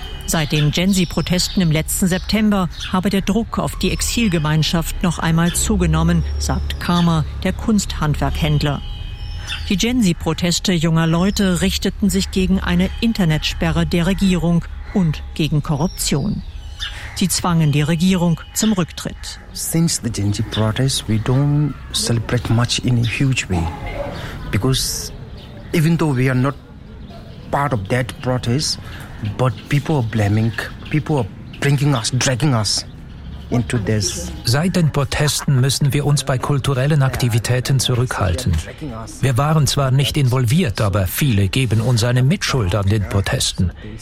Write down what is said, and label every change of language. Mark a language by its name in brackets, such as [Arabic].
[German] Seit den Gensi-Protesten im letzten September habe der Druck auf die Exilgemeinschaft noch einmal zugenommen, sagt Karma, der Kunsthandwerkhändler. Die Gensi-Proteste junger Leute richteten sich gegen eine Internetsperre der Regierung und gegen Korruption. Sie zwangen die Regierung zum Rücktritt. [English] Since the Gensi protests, we don't celebrate much in a huge way. Because even though we are not part of that protest, but people are blaming, people are bringing us, dragging us. [German] Seit den Protesten müssen wir uns bei kulturellen Aktivitäten zurückhalten. Wir waren zwar nicht involviert, aber viele geben uns eine Mitschuld an den Protesten.